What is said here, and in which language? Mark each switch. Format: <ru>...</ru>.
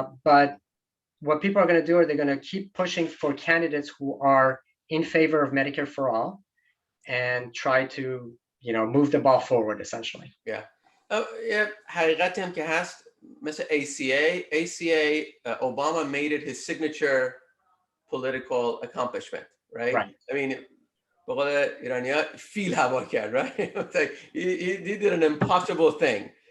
<en>But what people are going to do are they're going to keep pushing for candidates who are in favor of Medicare for all and try to, move the ball forward, essentially. Yeah.</en> <fa>حقیقتی هم که هست مثل</fa> <en>ACA, Obama made it his signature political accomplishment, right? I mean,</en> <fa>به قول ایرانی‌ها فیل هوا کرد, right?</fa> <en>he did an impossible thing.</en>